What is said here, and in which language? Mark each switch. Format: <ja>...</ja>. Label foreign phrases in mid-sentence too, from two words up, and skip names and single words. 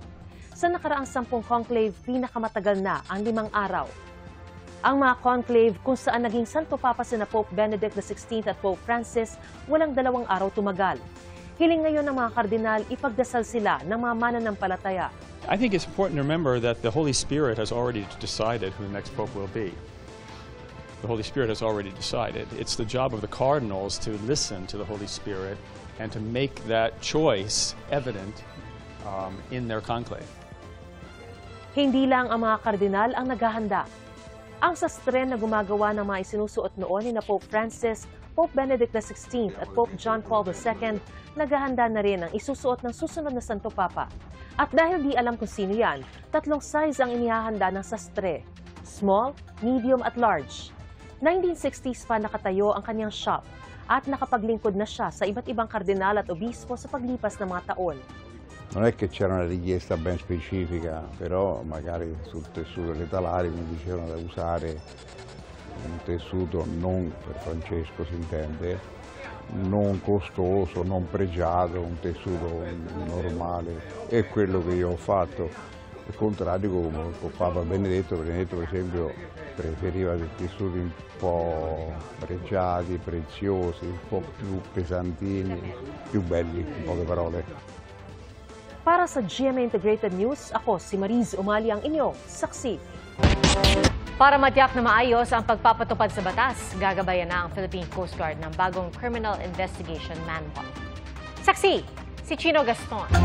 <tl>Sa nakaraang 10 conclave, pinakamatagal na ang 5 araw. Ang mga conclave kung saan naging Santo Papa sina Pope Benedict XVI at Pope Francis, walang 2 araw tumagal. Hiling ngayon ng mga kardinal ipagdasal sila ng mga mananampalataya.</tl> <en>I think it's important to remember that the Holy Spirit has already decided who the next pope will be. The Holy Spirit has already decided. It's the job of the cardinals to listen to the Holy Spirit and to make that choice evident in their conclave.</en> <tl>Hindi lang ang mga kardinal ang naghahanda. Ang sastre na gumagawa ng mga isinusuot noon ni na Pope Francis, Pope Benedict XVI at Pope John Paul II, naghahanda na rin ang isusuot ng susunod na Santo Papa. At dahil di alam kung sino yan, 3 size ang inihahanda ng sastre:</tl> <en>small, medium at large.</en> <tl>1960s pa nakatayo ang kanyang shop at nakapaglingkod na siya sa iba't ibang kardinal at obispo sa paglipas ng mga taon.</tl> <it>Non è che c'era una richiesta ben specifica, però magari sul tessuto delle talari mi dicevano da usare un tessuto non, per Francesco si intende, non costoso, non pregiato, un tessuto normale. È quello che io ho fatto. Al contrario, come con Papa Benedetto per esempio preferiva dei tessuti un po' pregiati, preziosi, un po' più pesantini, più belli, in poche parole.</it> <tl>Para sa GMA Integrated News, ako si Mariz Umali ang inyong saksi. Para matiyak na maayos ang pagpapatupad sa batas, gagabayan na ang Philippine Coast Guard ng bagong Criminal Investigation Manual. Saksi, si Chino Gaston.</tl>